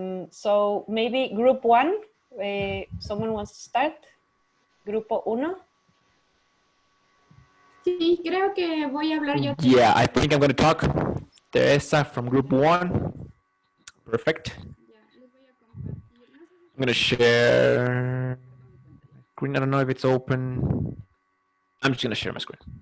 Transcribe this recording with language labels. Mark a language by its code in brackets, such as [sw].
[en] So maybe group 1, someone wants to start? [es] Grupo 1. Sí, creo que voy a hablar yo. [en] Yeah, I think I'm going to talk. Teresa from group 1. Perfect. I'm going to share screen. I don't know if it's open. I'm just going to share my screen.